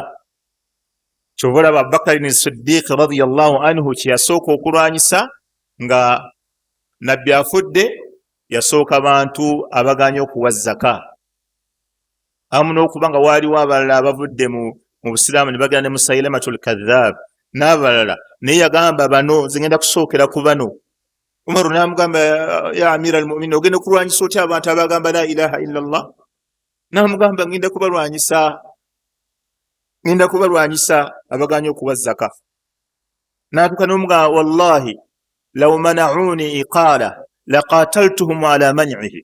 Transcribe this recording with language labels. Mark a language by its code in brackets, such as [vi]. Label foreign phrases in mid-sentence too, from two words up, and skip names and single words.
[lg] Kyova olaba Abubakar Siddiq [ar] رضي الله عنه [lg] kye yasooka okulwanyisa nga nabbi afudde, yasooka bantu abaganya okuwa zaka. Amu n'okuba nga waaliwo abalala abavudde mu busiraamu ne bagenda ne Musailamatul Kadhaab n'abalala, naye yagamba bano zigenda kusookera ku bano. Umaru n'amugamba, [ar] يا أمير المؤمنين, [lg] ogenda okulwanyisa otya abantu abagamba [ar] لا إله إلا الله? [lg] N'amugamba, ngenda kubalwanyisa abaganya okuwa zaka. N'atuuka n'omugamba, [ar] والله لو منعوني عقالا لقاتلتهم على منعه.